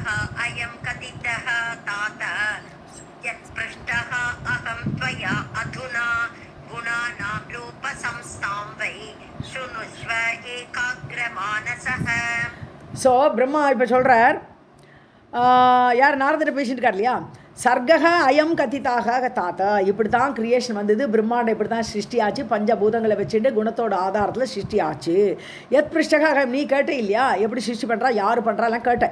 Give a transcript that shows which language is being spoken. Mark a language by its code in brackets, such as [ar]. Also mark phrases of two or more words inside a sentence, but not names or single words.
[sa] अयं कथितः तात यत्पृष्टः अहं त्वया अधुना गुणानां रूपसंस्थां वै शृणुष्व एकाग्रमानसः. [ta] ஸோ பிரம்மா இப்போ சொல்கிறார், யார் நாரதர் பேசிட்டு இருக்கார் இல்லையா, [sa] सर्गकः अयं कथितः तात [ta] இப்படி தான் கிரியேஷன் வந்தது, பிரம்மாண்டம் இப்படி தான் சிருஷ்டி ஆச்சு, பஞ்சபூதங்களை வச்சுட்டு குணத்தோட ஆதாரத்தில் சிருஷ்டி ஆச்சு. [sa] यत् पृष्टः [ta] நீ கேட்டே இல்லையா, எப்படி சிருஷ்டி பண்ணுறா யார் பண்ணுறாலாம் கேட்டேன்.